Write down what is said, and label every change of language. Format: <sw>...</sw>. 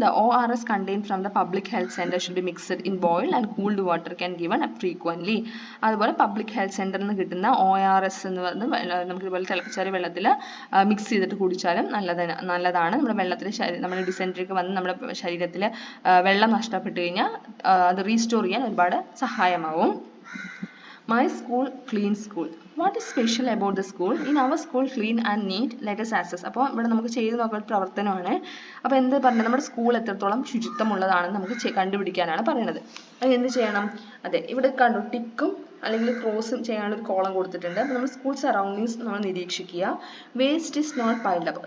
<en>The ORS contained from the public health center should be mixed in boiled and cooled water can given up frequently.</en> <ml>അതുപോലെ public health സെന്ററിൽ നിന്ന് കിട്ടുന്ന ORS എന്ന് പറയുന്നത് നമുക്ക് ഇതുപോലെ തിളപ്പിച്ചാറിയ വെള്ളത്തിൽ മിക്സ് ചെയ്തിട്ട് കുടിച്ചാലും നല്ലതാണ്. നമ്മുടെ ഡിസെൻട്രിക്ക് വന്ന് നമ്മുടെ ശരീരത്തിൽ വെള്ളം നഷ്ടപ്പെട്ട് കഴിഞ്ഞാൽ അത് റീസ്റ്റോർ ചെയ്യാൻ ഒരുപാട് സഹായമാവും.</ml> <en>My school, clean school. What is special about the school? In our school, clean and neat, let us access.</en> <ml>അപ്പോൾ ഇവിടെ നമുക്ക് ചെയ്ത് നോക്കുന്ന പ്രവർത്തനമാണ്. അപ്പോൾ എന്ത് പറഞ്ഞത്, നമ്മുടെ സ്കൂൾ എത്രത്തോളം ശുചിത്വമുള്ളതാണെന്ന് നമുക്ക് കണ്ടുപിടിക്കാനാണ് പറയുന്നത്. അത് എന്ത് ചെയ്യണം, അതെ ഇവിടെ കണ്ടു ടിക്കും അല്ലെങ്കിൽ ക്രോസും ചെയ്യാനുള്ള ഒരു കോളം കൊടുത്തിട്ടുണ്ട്. അപ്പോൾ നമ്മൾ സ്കൂൾ സറൗണ്ടിങ്സ് നമ്മൾ നിരീക്ഷിക്കുക.</ml> <en>Waste is not piled up.</en>